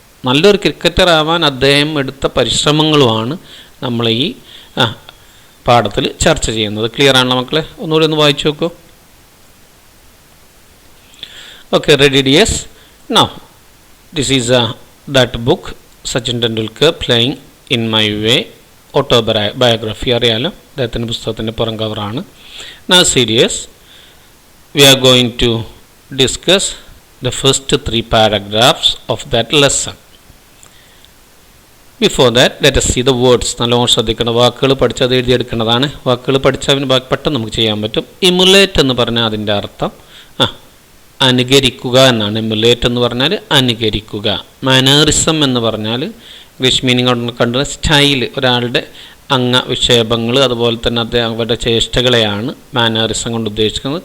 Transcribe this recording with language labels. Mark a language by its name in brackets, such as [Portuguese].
[Malayalam] നല്ലൊരു ക്രിക്കറ്റർ ആവാൻ അദ്ദേഹം എടുത്ത പരിശ്രമങ്ങളുമാണ് നമ്മൾ ഈ പാഠത്തിൽ ചർച്ച ചെയ്യുന്നത്. ക്ലിയർ ആണല്ലോ മക്കളെ? ഒന്നുകൂടി ഒന്ന് വായിച്ചു നോക്കൂ. [English] Okay, ready dears? Now this is that book Sachin Tendulkar playing in my way autobiography. [Malayalam] അറിയാലോ, അദ്ദേഹത്തിൻ്റെ പുസ്തകത്തിൻ്റെ പുറം കവറാണ്. [English] Now serious, we are going to discuss the first 3 paragraphs of that lesson. Before that, let us see the words. [Malayalam] നല്ലോണം ശ്രദ്ധിക്കണം. വാക്കുകൾ പഠിച്ചത് എഴുതിയെടുക്കേണ്ടതാണ്. വാക്കുകൾ പഠിച്ചാൽ ബാക്കി പെട്ടെന്ന് നമുക്ക് ചെയ്യാൻ പറ്റും. ഇമുലേറ്റ് എന്ന് പറഞ്ഞാൽ അതിൻ്റെ അർത്ഥം അനുകരിക്കുക എന്നാണ്. ഇമുലേറ്റ് എന്ന് പറഞ്ഞാൽ അനുകരിക്കുക. മാനറിസം എന്ന് പറഞ്ഞാൽ ഇംഗ്ലീഷ് മീനിങ് കണ്ട സ്റ്റൈൽ, ഒരാളുടെ അംഗവിക്ഷേപങ്ങൾ, അതുപോലെ തന്നെ അവരുടെ ചേഷ്ടകളെയാണ് മാനറിസം കൊണ്ട് ഉദ്ദേശിക്കുന്നത്.